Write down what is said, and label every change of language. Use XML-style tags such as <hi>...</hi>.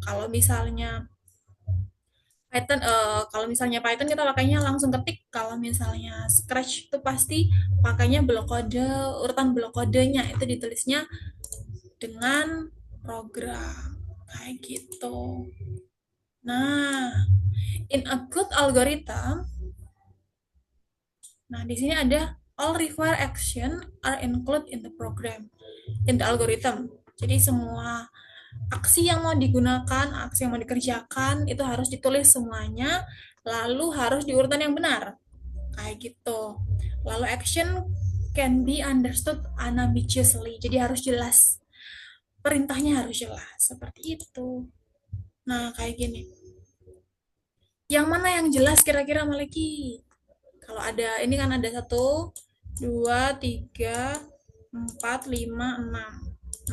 <id>Kalau misalnya Python kita pakainya langsung ketik. Kalau misalnya Scratch itu pasti pakainya blok kode, urutan blok kodenya itu ditulisnya dengan program kayak gitu.</id> <en>Nah, in a good algorithm,</en> <id>nah di sini ada</id> <en>all required action are included in the program, in the algorithm.</en> <id>Jadi semua aksi yang mau digunakan, aksi yang mau dikerjakan itu harus ditulis semuanya, lalu harus di urutan yang benar. Kayak gitu. Lalu</id> <en>action can be understood unambiguously.</en> <id>Jadi harus jelas. Perintahnya harus jelas. Seperti itu. Nah, kayak gini. Yang mana yang jelas kira-kira Maleki? Kalau ada, ini kan ada 1, 2, 3, 4, 5, 6.</id>